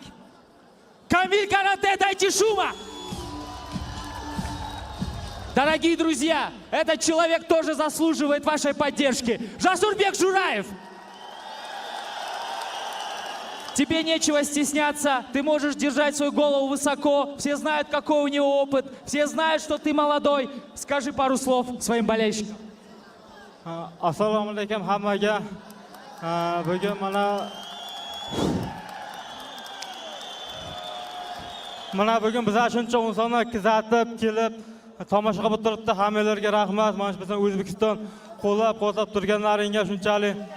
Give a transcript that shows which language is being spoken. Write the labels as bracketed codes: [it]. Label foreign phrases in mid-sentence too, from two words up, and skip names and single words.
[ru] Камиль Карате, дайте шума! Дорогие друзья, этот человек тоже заслуживает вашей поддержки. Жасурбек Жураев! Тебе нечего стесняться, ты можешь держать свою голову высоко, все знают, какой у него опыт, все знают, что ты молодой. Скажи пару слов своим болельщикам. [uz] Assalomu alaykum hammaga. Bugun mana bugun bizlar shuncha insonlar kuzatib kelib tomosha qilib turibdi. Hammalarga rahmat. Mana shu bizning O'zbekiston qo'llab-quvvatlab turganlaringga shunchalik.